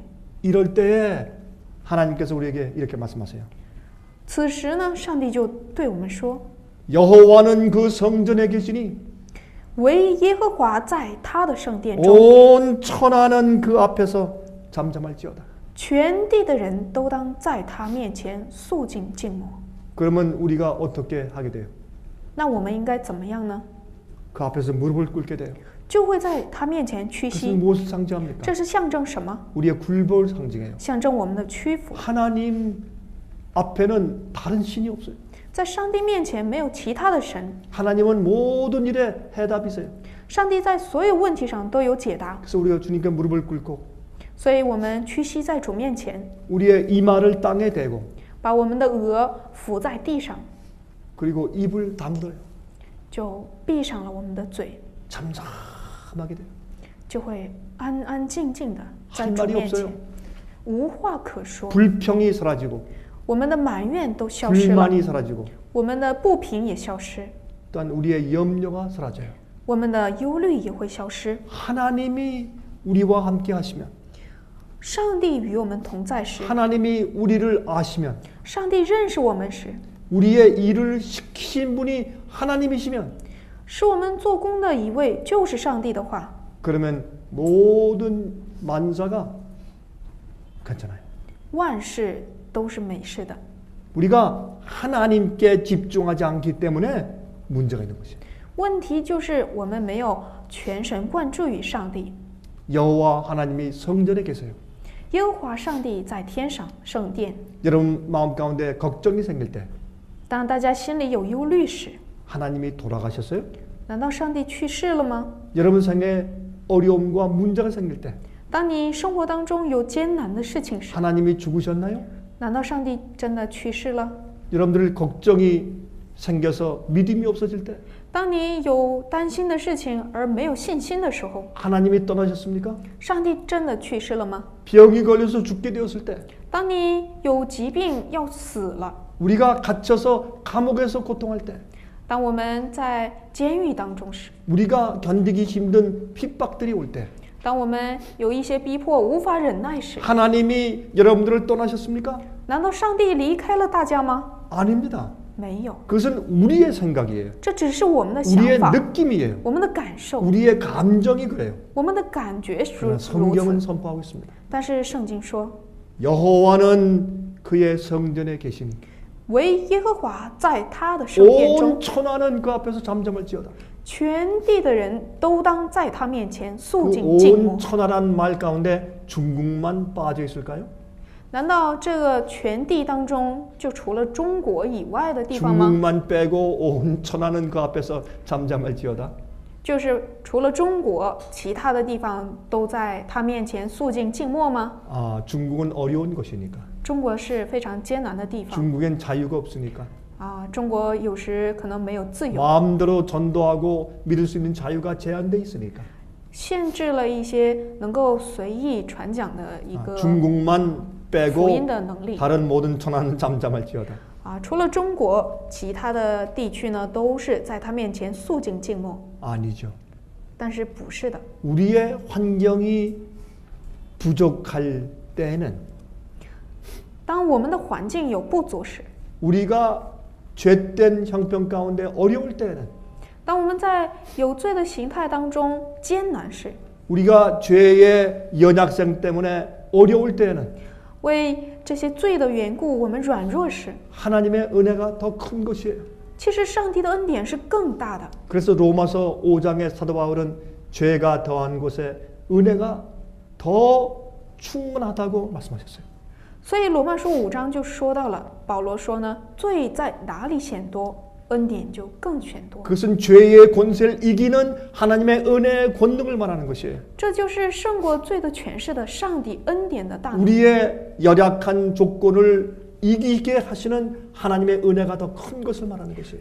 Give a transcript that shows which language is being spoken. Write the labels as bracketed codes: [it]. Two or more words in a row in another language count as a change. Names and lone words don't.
[ko] 이럴 때에 하나님께서 우리에게 이렇게 말씀하세요. [zh] 此时呢，上帝就对我们说： [ko] 여호와는 그 성전에 계시니 [zh] 唯耶和华在他的圣殿中， [ko] 온 천하는 그 앞에서 잠잠할지어다. [zh] 全地的人都当在他面前肃静静默。 [ko] 그러면 우리가 어떻게 하게 돼요? [zh] 那我们应该怎么样呢？ [ko] 그 앞에서 무릎을 꿇게 돼요. [zh] 就会在他面前屈 [ko] 그것은 [zh] 膝。 [ko] 무엇을 상징합니까? [zh] 这是象征什么？ [ko] 우리의 굴복을 상징해요. [zh] 象征我们的屈服。 [ko] 하나님 앞에는 다른 신이 없어요. [zh] 在上帝面前没有其他的神， [ko] 하나님은 모든 일에 해답이세요. [zh] 上帝在所有问题上都有解答， [ko] 그래서 우리가 주님께 무릎을 꿇고 [zh] 所以我们屈膝在主面前， [ko] 우리의 이마를 땅에 대고 [zh] 把我们的额伏在地上， [ko] 그리고 입을 다물어요. [zh] 就闭上了我们的嘴， [ko] 잠잠하게 돼요. [zh] 就会安安静静的在 [ko] 할 [zh] 主 [ko] 말이 [zh] 面 [ko] 없어요. [zh] 前，无话可说， [ko] 불평이 사라지고 [zh] 我们的埋怨都消失了， [ko] 불만이 사라지고 [zh] 我们的不平也消失， [ko] 또한 우리의 염려가 사라져요. [zh] 我们的忧虑也会消失。 [ko] 하나님이 우리와 함께 하시면 [zh] 上帝与我们同在时， [ko] 하나님이 우리를 아시면 [zh] 上帝认识我们时， [ko] 우리의 일을 시키신 분이 하나님이시면 [zh] 使我们做工的一位就是上帝的话， [ko] 그러면 모든 만사가 괜찮아요. [zh] 万事都是美事的。 [ko] 우리가 하나님께 집중하지 않기 때문에 문제가 있는 것이에요. [zh] 问题就是我们没有全神贯注于上帝。 [ko] 여호와 하나님이 성전에 계세요. [zh] 耶和华上帝在天上圣殿。 [ko] 여러분 마음 가운데 걱정이 생길 때 [zh] 当大家心里有忧虑时， [ko] 하나님이 돌아가셨어요? [zh] 难道上帝去世了吗？ [ko] 여러분 생에 어려움과 문제가 생길 때 [zh] 当你生活当中有艰难的事情时， [ko] 하나님이 죽으셨나요? [zh] 难道上帝真的去世了？ [ko] 여러분들 걱정이 생겨서 믿음이 없어질 때 [zh] 当你有担心的事情而没有信心的时候， [ko] 하나님이 떠나셨습니까? [zh] 上帝真的去世了吗？ [ko] 병이 걸려서 죽게 되었을 때 [zh] 当你有疾病要死了， [ko] 우리가 갇혀서 감옥에서 고통할 때 [zh] 当我们在监狱当中时， [ko] 우리가 견디기 힘든 핍박들이 올 때 [zh] 当我们有一些逼迫无法忍耐时， [ko] 하나님이 여러분들을 떠나셨습니까? [zh] 难道上帝离开了大家吗？ [ko] 아닙니다. [zh] 没有， [ko] 그것은 우리의 생각이에요. [zh] 这只是我们的想 [ko] 우리의 [zh] 法， [ko] 느낌이에요. [zh] 我们的感受， [ko] 우리의 감정이 그래요. [zh] 我们的感觉是 [ko] 그러나 [zh] 如 [ko] 성경은 [zh] 此。 [ko] 선포하고 있습니다. [zh] 但是圣经说， [ko] 여호와는 그의 성전에 계시니 [zh] 唯耶和华在他的圣殿 [ko] 온 [zh] 中， [ko] 천하는 그 앞에서 잠잠할지어다. [zh] 全地的人都当在他面前肃 [ko] 그 [zh] 静静默 [ko] 온 。 천하란 말 가운데 중국만 빠져 있을까요? [zh] 难道这个全地当中就除了中国以外的地方吗？ [ko] 중국만 빼고 온 천하는 그 앞에서 잠잠할지어다. [zh] 就是除了中国，其他的地方都在他面前肃静静默吗？ [ko] 아, 중국은 어려운 것이니까. [zh] 中国是非常艰难的地方 [ko] 중국엔 자유가 없으니까. [zh] 中国有时可能没有自由， [ko] 마음대로 전도하고 믿을 수 있는 자유가 제한돼 있으니까. [zh] 限制了一些能够随意传讲的一个 [ko] 중국만 [zh] 福音 [ko] 빼고 [zh] 的能力 [ko] 다른 모든 천하는 잠잠할지어다. [zh] 除了中国，其他的地区呢都是在他面前肃静静默， [ko] 아니죠. [zh] 但是不是的。 [ko] 우리의 환경이 부족할 때에는 [zh] 当我们的环境有不足时， [ko] 우리가 죄된 형편 가운데 어려울 때에는 [zh] 当我们在有罪的形态当中艰难时， [ko] 우리가 죄의 연약성 때문에 어려울 때에는 [zh] 为这些罪的缘故，我们软弱时， [ko] 하나님의 은혜가 더 큰 것이에요. [zh] 其实上帝的恩典是更大的。 [ko] 그래서 로마서 5장의 사도 바울은 죄가 더한 곳에 은혜가 더 충분하다고 말씀하셨어요. [zh] 所以罗马书5章就说到了，保罗说呢，罪在哪里显多， 恩典就更显多。 [ko] 그것은 죄의 권세를 이기는 하나님의 은혜의 권능을 말하는 것이에요. [zh] 这就是胜过罪的权势的上帝恩典的大能。 [ko] 우리의 열악한 조건을 이기게 하시는 하나님의 은혜가 더 큰 것을 말하는 것이에요.